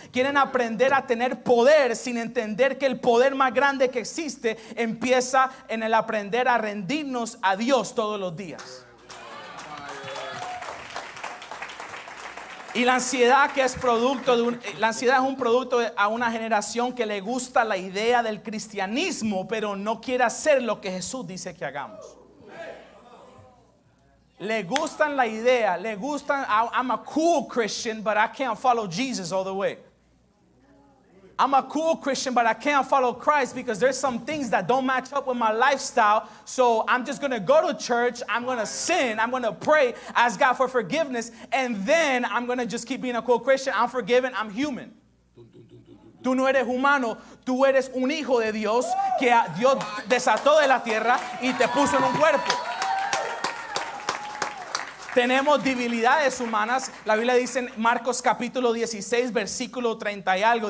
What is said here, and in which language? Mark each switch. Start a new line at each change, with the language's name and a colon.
Spanish: Quieren aprender a tener poder sin entender que el poder más grande que existe empieza en el aprender a rendirnos a Dios todos los días. Y la ansiedad que es producto de la ansiedad es un producto a una generación que le gusta la idea del cristianismo, pero no quiere hacer lo que Jesús dice que hagamos. Le gustan la idea, le gustan,
English: I'm a cool Christian, but I can't follow Jesus all the way. I'm a cool Christian, but I can't follow Christ because there's some things that don't match up with my lifestyle. So I'm just going to go to church. I'm going to sin. I'm going to pray, ask God for forgiveness. And then I'm going to just keep being a cool Christian. I'm forgiven. I'm human.
Spanish: Tú no eres humano. Tú eres un hijo de Dios que Dios desató de la tierra y te puso en un cuerpo. Tenemos debilidades humanas. La Biblia dice en Marcos capítulo 16, versículo 30 y algo.